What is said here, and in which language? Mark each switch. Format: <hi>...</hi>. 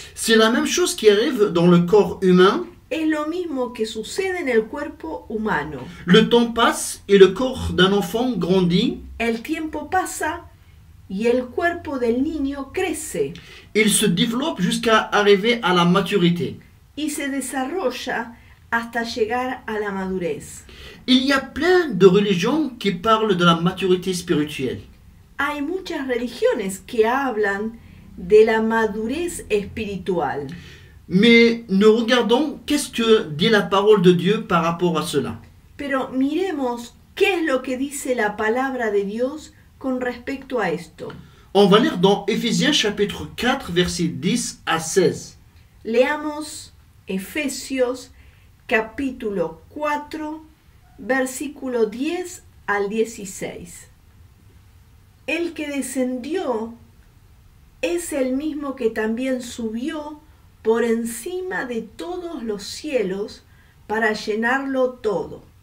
<fr>C'est la même chose qui arrive dans le corps humain.</fr> <es>Es lo mismo que sucede en el cuerpo humano.</es> <fr>Le temps passe et le corps d'un enfant grandit.</fr> <es>El tiempo pasa y el cuerpo del niño crece</es> <fr>Il se développe jusqu'à arriver à la maturité.</fr> <es>y se desarrolla hasta llegar a la madurez.</es> <fr>Il y a plein de religions qui parlent de la maturité spirituelle.</fr> <es>Hay muchas religiones que hablan de la madurez espiritual.</es> <fr>Mais nous regardons qu'est-ce que dit la parole de Dieu par rapport à cela.</fr> <es>Pero miremos qué es lo que dice la palabra de Dios con respecto a esto.</es> <fr>On va lire dans Éphésiens chapitre 4, versets 10 à 16.</fr> <es>Leamos Efesios capítulo 4, versículo 10 al 16. El que descendió es el mismo que también subió por encima de todos los cielos para llenarlo todo.</es>